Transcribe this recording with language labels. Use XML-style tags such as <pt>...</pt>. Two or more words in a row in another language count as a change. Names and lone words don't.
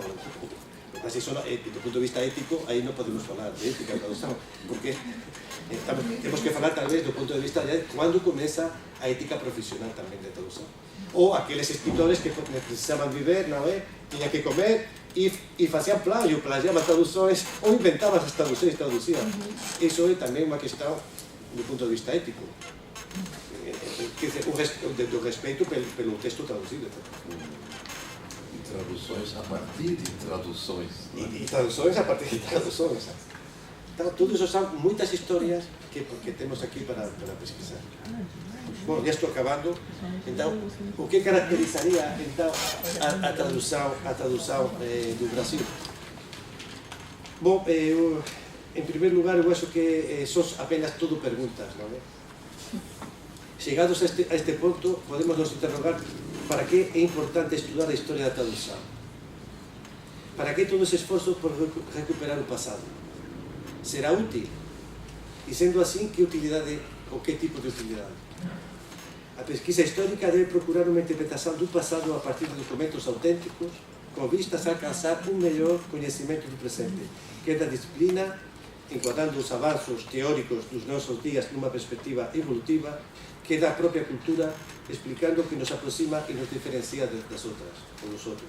<gl>Así, do punto de vista ético, aí non podemos falar de ética da tradución, porque temos que falar tal vez do punto de vista de cando comeza a ética profesional tamén de tradución. Ou aqueles escritores que precisaban viver, non é? Tiñan que comer e facían plagio, plagiaban traduccións ou inventaban as traduccións e traducían. Iso é tamén unha questão do punto de vista ético.</gl> <pt>Do respeito pelo texto traducido. Traduções a partir de traduções. E traduções a partir de traduções. Então, tudo isso são muitas histórias que temos aqui para pesquisar. Bom, já estou acabando. Então, o que caracterizaria então, a tradução do Brasil? Bom, em primeiro lugar, eu acho que são apenas tudo perguntas, não é? Chegados a este ponto, podemos nos interrogar para que é importante estudar a historia da tradução.</pt> <gl>Para que todo ese esforzo por recuperar o pasado? Será útil?</gl> <pt>E sendo assim, que utilidade ou que tipo de utilidade?</pt> <gl>A pesquisa histórica debe procurar unha interpretación do pasado a partir de documentos auténticos con vistas a alcanzar un mellor coñecimento do presente, que é da disciplina, encuadrando os avanzos teóricos dos nosos días nunha perspectiva evolutiva, que é da propia cultura, explicando o que nos aproxima e nos diferencia das outras, ou dos outros.</gl>